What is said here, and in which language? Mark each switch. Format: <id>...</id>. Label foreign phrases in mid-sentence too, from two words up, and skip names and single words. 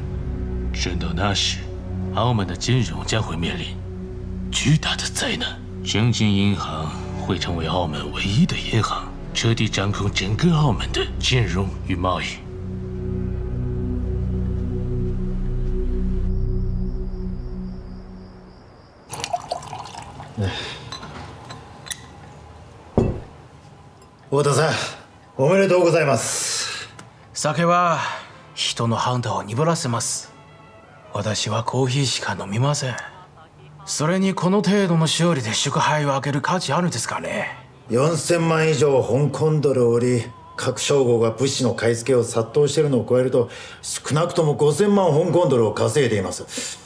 <zh>真到那时，澳门的金融将会面临巨大的灾难。中信银行会成为澳门唯一的银行，彻底掌控整个澳门的金融与贸易。</zh> <ja>太田さん、おめでとうございます。酒は人の判断を鈍らせます。私はコーヒーしか飲みません。それにこの程度の勝利で祝杯を開ける価値あるんですかね。 4000万以上香港ドルを売り、各称号が物資の買い付けを殺到しているのを加えると、少なくとも5000万香港ドルを稼いでいます。</ja>